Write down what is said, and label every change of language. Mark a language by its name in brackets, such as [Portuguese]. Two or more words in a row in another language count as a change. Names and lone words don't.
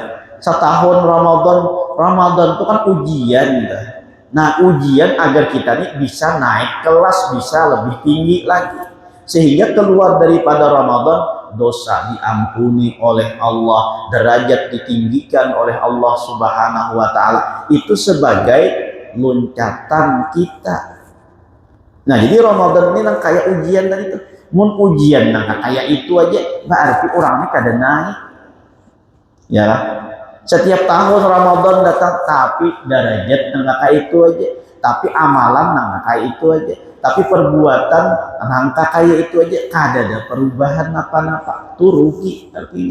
[Banjar] Setahun Ramadan tuh kan ujian tuh. [Indonesian] Nah ujian agar kita nih bisa naik kelas, bisa lebih tinggi lagi, sehingga keluar daripada Ramadan dosa diampuni oleh Allah, derajat ditinggikan oleh Allah [Arabic] سبحانه وتعالى. [Indonesian] Itu sebagai loncatan kita. [Banjar] Nah jadi Ramadan ini nang kayak ujian tadi tuh, mun ujian nang kayak itu aja berarti orangnya kada naik, ya kan? Setiap tahun Ramadan datang, tapi derajat nang kayak itu aja, tapi amalan nang kayak itu aja, tapi perbuatan nang kayak itu aja, kada ada perubahan apa-apa, itu rugi artinya.